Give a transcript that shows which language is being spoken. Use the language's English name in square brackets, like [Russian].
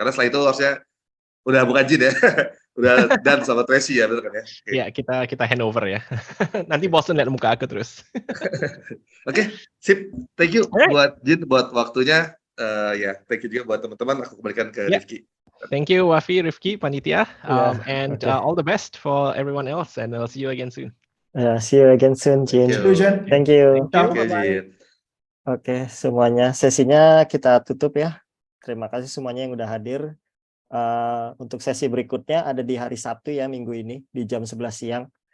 [Indonesian] Karena setelah itu harusnya udah bukan Jin ya. Udah dan sama Tracy ya, betul kan ya? Iya, kita handover ya. Nanti bosan lihat muka aku terus. Oke, sip. Thank you buat Jin buat waktunya. Ya, thank you juga buat teman-teman. Aku kembalikan ke Rifki. [English] Thank you Wafi, Rifki, Panitia, and all the best for everyone else, and I'll see you again soon. See you again soon, Jin. Thank you. Thank you, Jin. [Indonesian] Oke, semuanya sesinya kita tutup ya. Terima kasih semuanya yang udah hadir. Untuk sesi berikutnya ada di hari Sabtu ya, minggu ini di jam 11 siang.